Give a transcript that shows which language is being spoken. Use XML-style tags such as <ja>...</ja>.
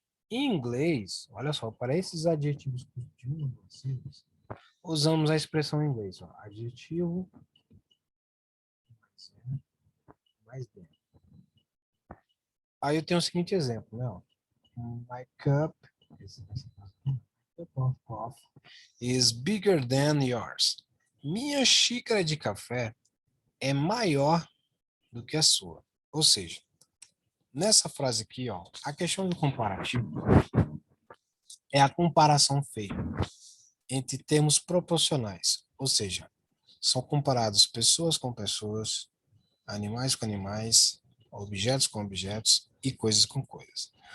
<pt>Em inglês, olha só, para esses adjetivos de uma ou duas sílabas, usamos a expressão em inglês, ó, adjetivo mais bem. Aí eu tenho o seguinte exemplo, né? Ó.</pt> <en>My cup of coffee is bigger than yours.</en> <pt>Minha xícara de café é maior do que a sua. Ou seja, nessa frase aqui, ó, a questão do comparativo é a comparação feita entre termos proporcionais, ou seja, são comparados pessoas com pessoas, animais com animais, objetos com objetos e coisas com coisas.</pt>